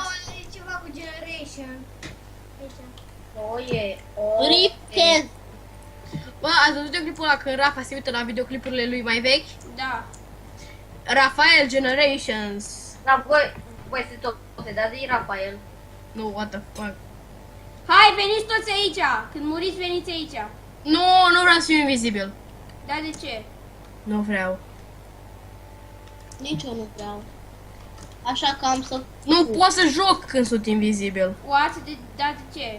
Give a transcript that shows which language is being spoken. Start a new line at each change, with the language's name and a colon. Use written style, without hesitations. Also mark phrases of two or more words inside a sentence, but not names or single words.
Romanian: E ceva cu Generation. Aici. Oie, Rip Kez. Bă, ați văzut clipul ăla când Rafa se uită la videoclipurile lui mai vechi? Da. Rafael Generations. Dar voi sunteți toate, dar zi Rafael. Nu,
English: what the fuck.
Romanian: Hai, veniți toți aici! Când muriți, veniți aici. Nu, nu vreau să fiu invizibil. Da, de ce? Nu vreau. Nici eu nu vreau. Așa că am să... Nu pot să joc când sunt invizibil. What? Da, de ce?